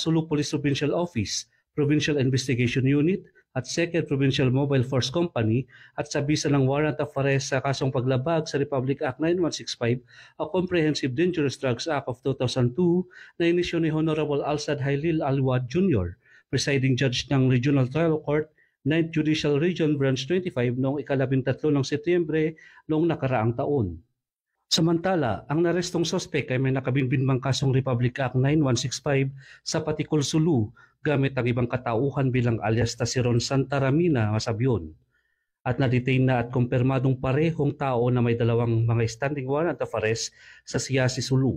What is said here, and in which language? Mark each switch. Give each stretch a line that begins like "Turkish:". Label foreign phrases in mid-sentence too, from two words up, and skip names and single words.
Filipino: Sulu Police Provincial Office, Provincial Investigation Unit at 2nd Provincial Mobile Force Company at sa bisa ng
English: warrant of arrest
Filipino: sa kasong paglabag sa Republic Act 9165 o Comprehensive Dangerous Drugs Act of 2002 na inisyo ni Honorable Alsad Hailil Alwad Jr.,
English: Presiding Judge
Filipino: ng Regional Trial Court 9th Judicial Region Branch 25 noong ika-13 ng Setyembre noong nakaraang taon. Samantala, ang narestong suspect ay may nakabinbinbang kasong Republic Act 9165 sa Patikul, Sulu gamit ang ibang katauhan bilang alias na si Ron Santaramina Masabyon at na-detain na at kumpirmadong parehong tao na may dalawang mga
English: standing warrant of arrest
Filipino: sa Siasi, Sulu.